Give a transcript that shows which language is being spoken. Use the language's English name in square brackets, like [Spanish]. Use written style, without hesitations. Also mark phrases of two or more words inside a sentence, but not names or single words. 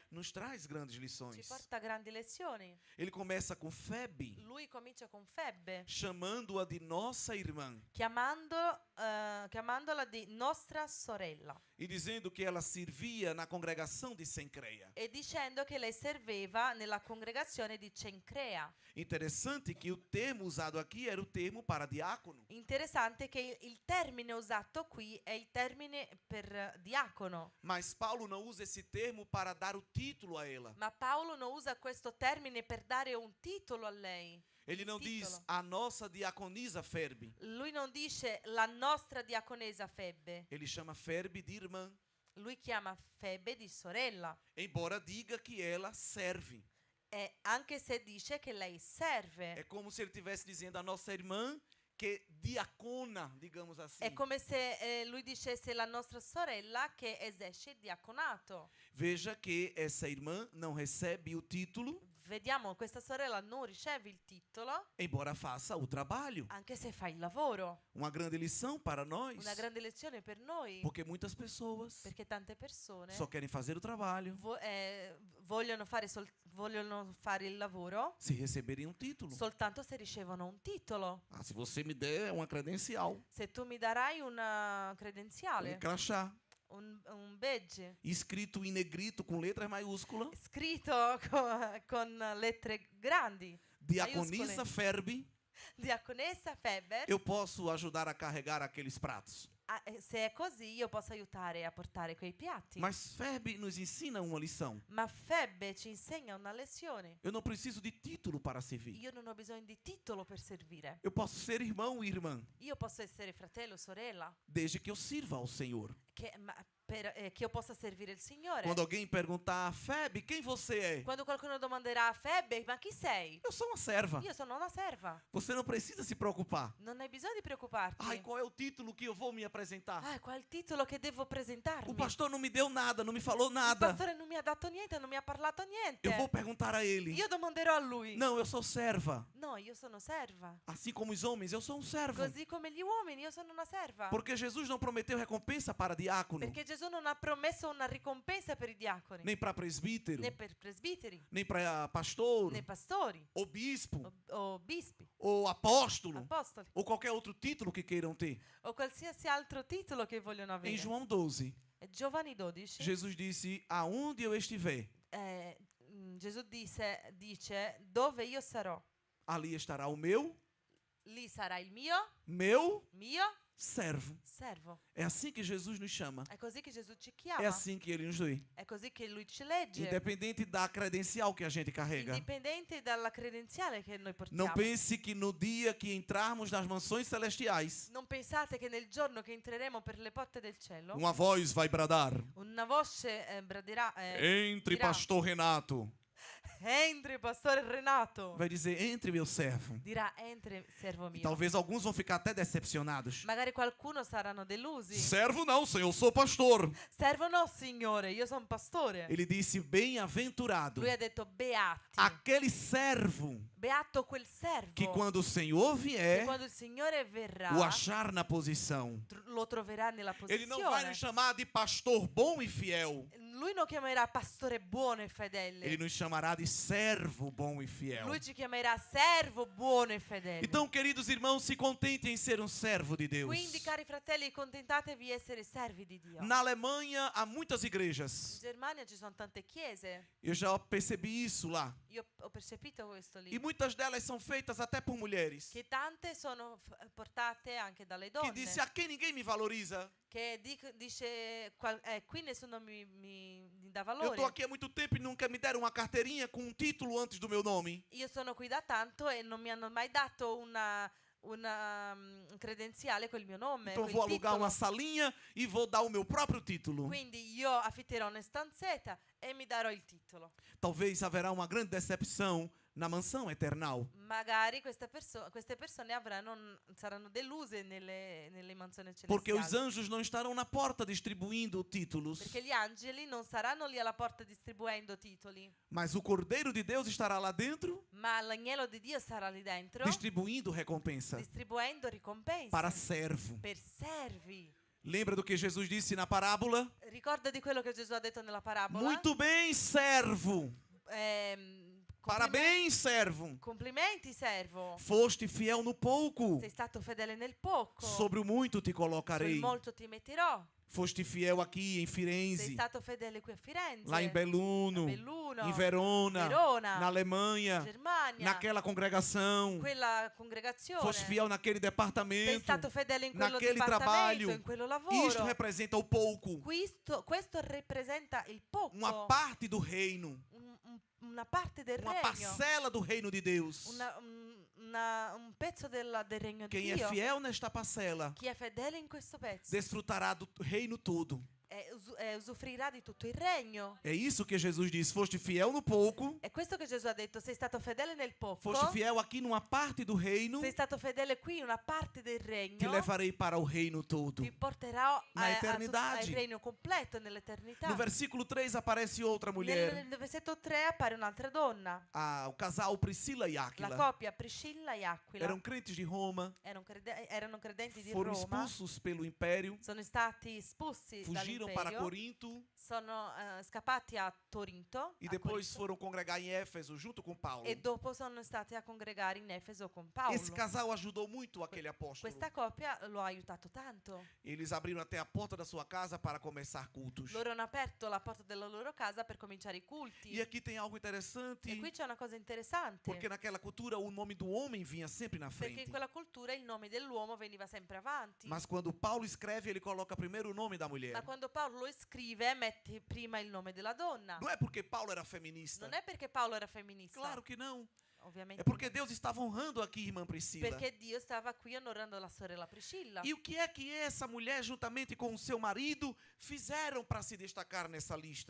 [Portuguese] nos traz grandes [Italian] ci [Portuguese] lições. [Italian] porta grandi lezioni. [Portuguese] Ele começa com Febe, [Italian] Lui comincia con Febbe, [Portuguese] chamando-a de nossa irmã [Italian] chiamandola di nostra sorella [Portuguese] e dizendo que ela servia na congregação de Sencreia. [Italian] e dicendo che lei serveva nella congregazione di Cencrea. [Portuguese] Interessante que o termo usado aqui era o termo para diácono. [Italian] Interessante che il termine usato qui è il termine per diacono, [Portuguese] Mas Paulo não usa esse termo para dar o título a ela. [Italian] ma Paolo non usa questo termine per dare un titolo a lei. [Portuguese] Ele não Título. diz a nossa diaconisa Ferbe. [Italian] Lui non dice la nostra diaconessa Febbe, [Portuguese] Ele chama Ferbe de irmã, [Italian] lui chiama Febbe di sorella, [Portuguese] embora diga que ela serve. [Italian] e anche se dice che lei serve. [Portuguese] É como se ele estivesse dizendo a nossa irmã que diacona, digamos assim. [Italian] È come se lui dicesse la nostra sorella che eserce il diaconato. [Portuguese] Veja que essa irmã não recebe o título, [Italian] Vediamo, questa sorella non riceve il titolo, [Portuguese] embora faça o trabalho. [Italian] anche se fa il lavoro. [Portuguese] Uma grande lição para nós, [Italian] Una grande lezione per noi, [Portuguese] porque muitas pessoas [Italian] perché tante persone [Portuguese] só querem fazer o trabalho [Italian] vogliono fare il lavoro [Portuguese] se receberem um título. [Italian] soltanto se ricevono un titolo. [Portuguese] Ah, se você me der uma credencial, [Italian] Se tu mi darai una [Portuguese] um [Italian] credenziale, [Portuguese] crachá, [Italian] un badge, [Portuguese] escrito em negrito com letras maiúsculas, [Italian] scritto con lettere grandi, [Portuguese] diaconisa [Italian] maiuscole. [Portuguese] Ferbe, [Italian] Diaconessa Feber, [Portuguese] eu posso ajudar a carregar aqueles pratos. [Italian] se è così, io posso aiutare a portare quei piatti. [Portuguese] Mas Ferbe nos ensina uma lição. [Italian] Ma Febbe ci insegna una lezione. [Portuguese] Eu não preciso de título para servir. [Italian] Io non ho bisogno di titolo per servire. [Portuguese] Eu posso ser irmão e irmã, [Italian] Io posso essere fratello o sorella, [Portuguese] desde que eu sirva ao Senhor. [Italian] che io possa servire il Signore. [Portuguese] Quando alguém perguntar, Febe, quem você é? [Italian] Quando qualcuno domanderà a Febbe, ma chi sei? [Portuguese] Eu sou uma serva. [Italian] Io sono una serva. [Portuguese] Você não precisa se preocupar. [Italian] Non hai bisogno di preoccuparti. [Portuguese] Ai, qual é o título que eu vou me apresentar? [Italian] Qual è il titolo che devo presentarmi? [Portuguese] O pastor não me deu nada, não me falou [Italian] Il [Portuguese] nada. [Italian] pastore non mi ha dato niente, non mi ha parlato niente. [Portuguese] Eu vou perguntar a ele. [Italian] Io domanderò a lui. [Portuguese] Não, eu sou serva. [Italian] No, io sono serva. [Portuguese] Assim como os homens, eu sou um servo. [Italian] Così come gli uomini, io sono una serva. [Portuguese] Porque Jesus não prometeu recompensa para diácono, [Italian] Perché Gesù non ha promesso una ricompensa per i diaconi, [Portuguese] nem para presbítero, [Italian] né per presbiteri, [Portuguese] nem para pastor, [Italian] né pastori, [Portuguese] ou bispo, [Italian] o bispi, [Portuguese] ou apóstolo, [Italian] apostoli, [Portuguese] ou qualquer outro título que queiram ter. [Italian] o qualsiasi altro titolo che vogliono avere. [Portuguese] Em João 12, [Italian] Giovanni 12, [Portuguese] Jesus disse: aonde eu estiver, [Italian] Gesù dice, dove io sarò, [Portuguese] ali estará o meu [Italian] lì sarà il mio [Portuguese] servo. [Italian] servo. [Portuguese] É assim que Jesus nos chama. [Italian] È così che Gesù ci [Portuguese] É [Italian] chiama, [Portuguese] assim que ele nos vê. [Italian] è così che Lui ci legge, [Portuguese] Independente da credencial que a gente carrega. [Italian] indipendente dalla credenziale che noi portiamo. [Portuguese] Não pense que no dia que entrarmos nas mansões celestiais, [Italian] Non pensate che nel giorno che entreremo per le porte del cielo, [Portuguese] uma voz vai bradar: [Italian] una voce bradirà, [Portuguese] entre, [Italian] dirà, [Portuguese] pastor Renato. [Italian] entri pastore Renato, [Portuguese] Vai dizer: entre, meu servo. [Italian] dirà entri servo mio. [Portuguese] Talvez alguns vão ficar até decepcionados. [Italian] Magari qualcuno saranno delusi. [Portuguese] Servo não, Senhor, eu sou pastor. [Italian] Servo no, Signore, io sono pastore. [Portuguese] Ele disse: bem-aventurado [Italian] Lui ha detto beati. [Portuguese] aquele servo [Italian] Beato quel servo [Portuguese] que quando o Senhor [Italian] che [Portuguese] vier, [Italian] quando il Signore verrà [Portuguese] o achar na posição. [Italian] lo troverà nella [Portuguese] Ele não vai [Italian] posizione. [Portuguese] nos chamar de pastor bom e fiel. [Italian] Lui non chiamerà pastore buono e fedele. [Portuguese] Ele nos chamará de servo bom e fiel. [Italian] Lui ci chiamerà servo buono e fedele. [Portuguese] Então, queridos irmãos, se contentem em ser um servo de Deus. [Italian] Quindi, cari fratelli, contentatevi di essere servi di Dio. [Portuguese] Na Alemanha há muitas [Italian] In [Portuguese] igrejas. [Italian] Germania ci sono tante chiese. [Portuguese] Eu já percebi isso lá. [Italian] Io ho percepito questo lì. [Portuguese] E muitas delas são feitas até por mulheres. [Italian] Che tante sono portate anche dalle [Portuguese] Que [Italian] donne. [Portuguese] disse: aqui ninguém me valoriza. [Italian] Che dice, qui nessuno mi dà [Portuguese] Eu [Italian] valore. [Portuguese] estou aqui há muito tempo e nunca me deram uma carteirinha com um título antes do meu nome. [Italian] Io sono qui da tanto e non mi hanno mai dato una credenziale col mio nome. [Portuguese] Então eu [Italian] col [Portuguese] vou alugar [Italian] titolo. [Portuguese] uma salinha e vou dar o meu próprio título. [Italian] Quindi io affitterò una stanzetta e mi darò il titolo. [Portuguese] Talvez haverá uma grande decepção na mansão eternal. [Italian] Magari queste persone saranno deluse nelle mansioni [Portuguese] Porque os [Italian] celestiali. [Portuguese] anjos não estarão na porta distribuindo títulos. [Italian] Perché gli angeli non saranno lì alla porta distribuendo titoli, [Portuguese] Mas o Cordeiro de Deus estará lá dentro [Italian] ma l'agnello di Dio sarà lì dentro [Portuguese] distribuindo recompensa [Italian] distribuendo ricompense [Portuguese] para servo. [Italian] per servi. [Portuguese] Lembra do que Jesus disse na parábola? [Italian] Ricorda di quello che Gesù ha detto nella parabola? [Portuguese] Muito bem, servo. Parabéns, servo. [Italian] Complimenti, servo. [Portuguese] Foste fiel no pouco. [Italian] Sei stato fedele nel poco. [Portuguese] Sobre o muito te [Italian] Sul [Portuguese] colocarei. [Italian] molto ti metterò. [Portuguese] Foste fiel aqui em [Italian] Sei [Portuguese] Firenze, [Italian] stato fedele qui a Firenze. [Portuguese] lá em Belluno, [Italian] Belluno, [Portuguese] em Verona, [Italian] Verona, [Portuguese] na Alemanha, [Italian] Germania, [Portuguese] naquela congregação. [Italian] quella congregazione. [Portuguese] Foste fiel naquele [Italian] Sei [Portuguese] departamento. [Italian] stato fedele in quello [Portuguese] naquele [Italian] dipartimento, [Portuguese] trabalho. [Italian] in quello [Portuguese] Isto [Italian] lavoro. [Portuguese] representa o pouco, [Italian] Questo rappresenta il poco. [Portuguese] uma parte do reino, [Italian] Una parte del [Portuguese] uma [Italian] regno. [Portuguese] parcela do reino de Deus. [Italian] Un pezzo del regno di [Portuguese] Quem é [Italian] Dio. [Portuguese] fiel nesta parcela [Italian] Chi è fedele in questo pezzo [Portuguese] desfrutará do reino todo. [Italian] usufruirà di tutto il regno. [Portuguese] É isso que Jesus disse: foste fiel no pouco, [Italian] È questo che Gesù ha detto: sei stato fedele nel poco, [Portuguese] foste fiel aqui numa parte do reino, [Italian] sei stato fedele qui in una parte del regno, [Portuguese] te levarei para o reino todo. [Italian] ti porterò [Portuguese] Na eternidade. [Italian] al regno completo nell'eternità. [Portuguese] No versículo 3 aparece outra mulher, [Italian] Nel versetto 3 appare un'altra donna, [Portuguese] o casal Priscila e [Italian] la [Portuguese] Áquila. [Italian] coppia Priscilla e Aquila. [Portuguese] Eram crentes de Roma, [Italian] Erano credenti di [Portuguese] foram [Italian] Roma, [Portuguese] expulsos pelo império, [Italian] sono stati espulsi [Portuguese] fugiram foram para [Italian] imperio, [Portuguese] Corinto [Italian] sono scappati a Torinto [Portuguese] e [Italian] a [Portuguese] depois [Italian] Corinto, [Portuguese] foram congregar em Éfeso junto com Paulo. [Italian] e dopo sono stati a congregare in Efeso con Paolo. [Portuguese] Esse casal ajudou muito aquele apóstolo. [Italian] Questa coppia lo ha aiutato tanto. [Portuguese] Eles abriram até a porta da sua casa para começar cultos. [Italian] Loro hanno aperto la porta della loro casa per cominciare i culti. [Portuguese] E aqui tem algo interessante, [Italian] E qui c'è una cosa interessante. [Portuguese] porque naquela cultura o nome do homem vinha sempre na [Italian] Perché [Portuguese] frente. [Italian] in quella cultura il nome dell'uomo veniva sempre avanti. [Portuguese] Mas quando Paulo escreve, ele coloca primeiro o nome da [Italian] Ma [Portuguese] mulher. [Italian] quando Paolo lo scrive, mette prima il nome della donna. [Portuguese] Não é porque Paulo era feminista. [Italian] Non è perché Paolo era femminista. [Portuguese] Claro que não. [Italian] Ovviamente. [Portuguese] É porque Deus estava honrando aqui irmã Priscila. [Italian] Perché Dio stava qui onorando la sorella Priscilla. [Portuguese] E o que é que essa mulher, juntamente com o seu marido, fizeram para se destacar nessa lista?